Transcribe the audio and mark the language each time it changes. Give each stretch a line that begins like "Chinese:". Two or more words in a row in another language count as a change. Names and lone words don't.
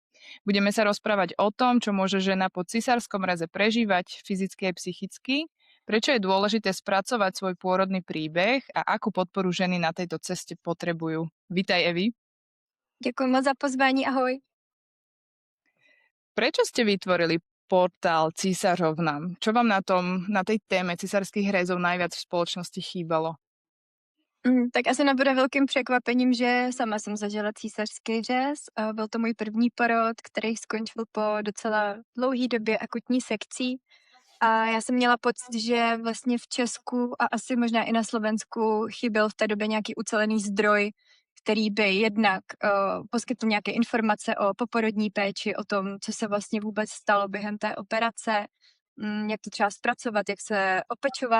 Slovak: Budeme sa rozprávať o tom, čo môže žena po císarskom reze prežívať fyzicky aj psychicky, prečo je dôležité spracovať svoj pôrodný príbeh a akú podporu ženy na tejto ceste potrebujú. Vítaj, Evi.
Czech: Děkuji moc za pozvání, ahoj.
Slovak: Prečo ste vytvorili portál Císařovnám? Čo vám na tej téme císarských rezov najviac v spoločnosti chýbalo?
Czech: Tak asi nebude velkým překvapením, že sama jsem zažila císařský řez. Byl to můj první porod, který skončil po docela dlouhé době akutní sekcí. A já jsem měla pocit, že vlastně v Česku a asi možná i na Slovensku chyběl v té době nějaký ucelený zdroj, který by jednak poskytl nějaké informace o poporodní péči, o tom, co se vlastně vůbec stalo během té operace, jak to třeba zpracovat, jak se opečovat.